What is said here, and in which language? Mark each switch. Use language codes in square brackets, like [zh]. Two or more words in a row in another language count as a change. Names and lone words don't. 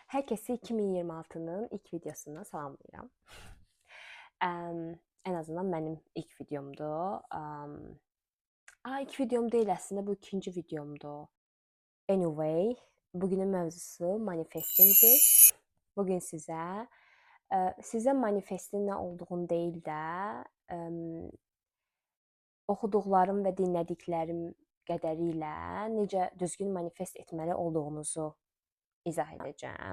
[tr] Herkesi 2026'nın ilk videosuna salamlayıram. En azından benim ilk videomdu. İlk videom değil aslında, bu ikinci videomdu. [en] Anyway, [az] bugünün mövzusu manifestingdir. Bugün sizə manifestin nə olduğunu deyil də, oxuduqlarım və dinlədiklərim qədərilə necə düzgün manifest etməli olduğunuzu izah edəcəm.